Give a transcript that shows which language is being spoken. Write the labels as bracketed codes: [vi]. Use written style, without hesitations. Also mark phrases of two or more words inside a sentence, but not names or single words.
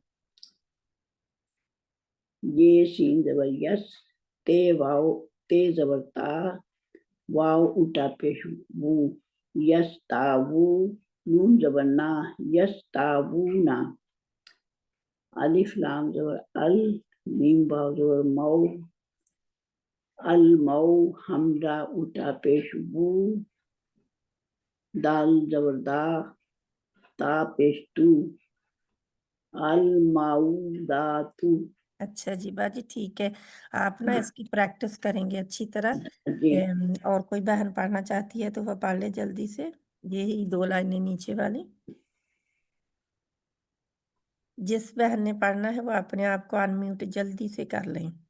[ur] یہ سین زبر یس، تے واو، تے زبر تا، واو الٹا پیش وو، یس تاوو، نون زبر نا، یس تاوونا. الف لام زبر ال, میم واو زبر مو المو حمزہ اٹھا پیش وو دال زبر دا تا پیش تو المعوداتو اچھا جی باجی ٹھیک ہے، آپ نا اس کی پریکٹس کریں گے اچھی طرح۔ جی اور کوئی بہن پڑھنا چاہتی ہے تو وہ پڑھ لے جلدی سے، یہی 2 لائنیں نیچے والی۔ جس بہن نے پڑھنا ہے وہ اپنے آپ کو انمیوٹ جلدی سے کر لیں۔